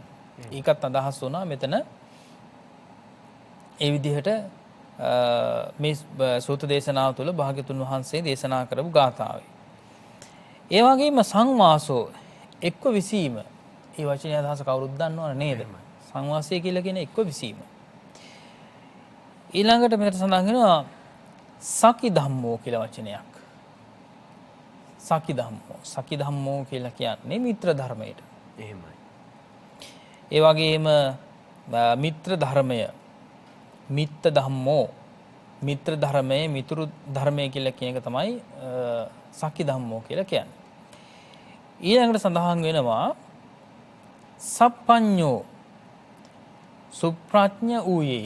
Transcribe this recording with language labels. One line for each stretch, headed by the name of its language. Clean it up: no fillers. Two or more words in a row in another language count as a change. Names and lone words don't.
Sinhala: ඒකත් අදහස් වුණා මෙතන ඒ විදිහට මේ සූත්‍ර දේශනාව තුළ භාග්‍යතුන් වහන්සේ දේශනා කරපු ගාථාවේ. ඒ වගේම සංවාසෝ එක්ව විසීම. මේ වචනේ අදහස කවුරුත් දන්නවනේ නේද? සංවාසය කියලා කියන එක්ව විසීම. ඊළඟට මෙතන සඳහන් වෙනවා
Pali: සකි ධම්මෝ
Sinhala: කියලා වචනයක්.
Pali: සකි ධම්මෝ. සකි ධම්මෝ
Sinhala: කියලා කියන්නේ මිත්‍ර ධර්මයට. එහෙමයි. ඒ වගේම මිත්‍ර ධර්මය
Pali: මිත්ත ධම්මෝ
Sinhala: මිත්‍ර ධර්මයේ මිතුරු ධර්මය කියලා කියන එක තමයි
Pali: සකි ධම්මෝ
Sinhala: කියලා කියන්නේ. ඊළඟට සඳහන් වෙනවා සප්පඤ්ඤෝ සුප්‍රඥ ඌයේ.